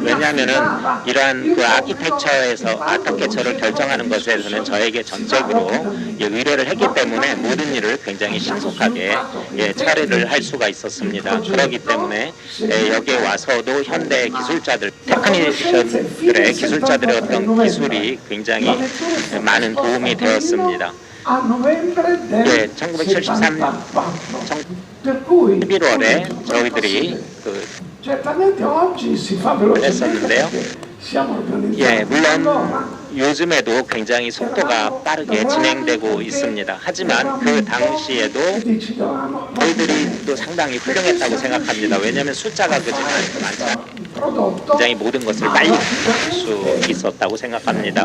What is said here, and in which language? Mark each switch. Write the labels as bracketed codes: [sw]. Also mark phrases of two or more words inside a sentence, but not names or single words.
[ko] 왜냐하면은 이러한 아키텍처를 결정하는 것에서는 저에게 전적으로 의뢰를 했기 때문에 모든 일을 굉장히 신속하게 처리를 할 수가 있었습니다. 그렇기 때문에 여기에 와서도 현대 기술자들, 테크니션들의 기술자들의 어떤 기술이 굉장히 많은 도움이 되었습니다. [it] a novembre del [ko] 예, 1973 11월에 저희들이 [it] certamente oggi si fa velocemente [ko] 했었는데요. [it] perché siamo organizzati. [ko] 예, 물론 요즘에도 굉장히 속도가 빠르게 진행되고 있습니다. 하지만 그 당시에도 저희들이 또 상당히 훌륭했다고 생각합니다. 왜냐하면 숫자가 그지 많지 않고 굉장히 모든 것을 빨리 할 수 있었다고 생각합니다.